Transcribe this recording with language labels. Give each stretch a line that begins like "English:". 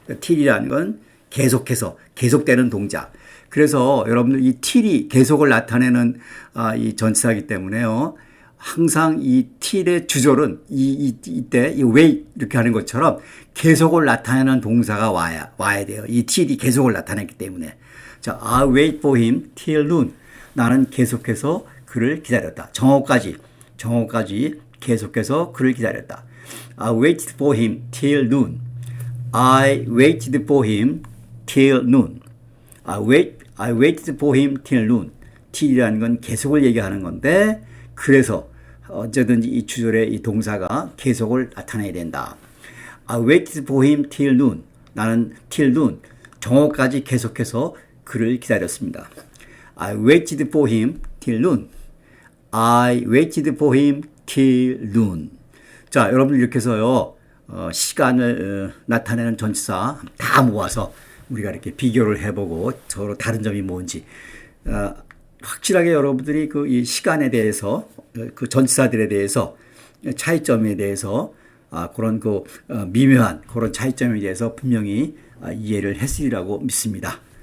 Korean: till이라는 건 계속해서, 계속되는 동작. 그래서 여러분들 이 till이 계속을 나타내는 이 전치사이기 때문에요. 항상 이 till의 주절은 이때 이 wait 이렇게 하는 것처럼 계속을 나타내는 동사가 와야 돼요. 이 till이 계속을 나타내기 때문에.
English: 자, I wait for him till noon.
Korean: 나는 계속해서 그를 기다렸다. 정오까지 계속해서 그를 기다렸다.
English: I waited for him till noon. I waited for him till noon. I waited for him till noon.
Korean: till이라는 건 계속을 얘기하는 건데 그래서 언제든지 이 주절의 이 동사가 계속을 나타내야 된다.
English: I waited for him till noon.
Korean: 나는
English: till noon.
Korean: 정오까지 계속해서 그를 기다렸습니다.
English: I waited for him till noon. I waited for him till noon.
Korean: 자, 여러분 이렇게 해서요. 시간을 나타내는 전치사 다 모아서 우리가 이렇게 비교를 해보고 서로 다른 점이 뭔지 확실하게 여러분들이 그 이 시간에 대해서 그 전치사들에 대해서 차이점에 대해서 그런 그 미묘한 그런 차이점에 대해서 분명히 이해를 했으리라고 믿습니다.